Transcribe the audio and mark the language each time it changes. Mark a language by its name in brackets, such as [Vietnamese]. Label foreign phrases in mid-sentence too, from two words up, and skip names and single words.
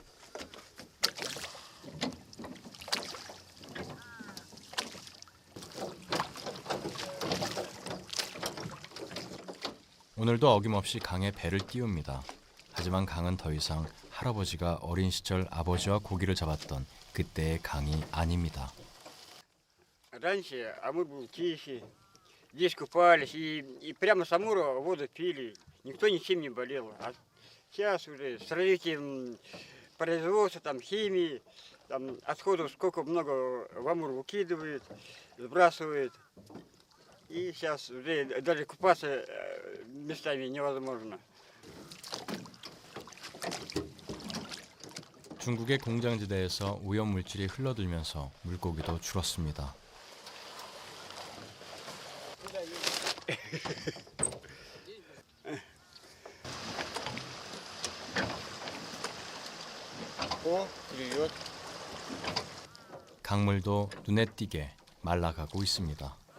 [Korean] 오늘도 어김없이 강에 배를 띄웁니다. 하지만 강은 더 이상 할아버지가 어린 시절 아버지와 고기를 잡았던 그때의 강이 아닙니다. [Russian] Раньше Амур был тихий, здесь купались и прямо с Амура воду пили, никто ничем не болел. А сейчас уже с развитием производства, там, химии, там, отходов сколько много в Амур выкидывают, сбрасывают. И сейчас уже даже купаться местами невозможно. [Korean] 중국의 공장지대에서 오염물질이 흘러들면서 물고기도 줄었습니다. 강물도 눈에 띄게 말라가고 있습니다.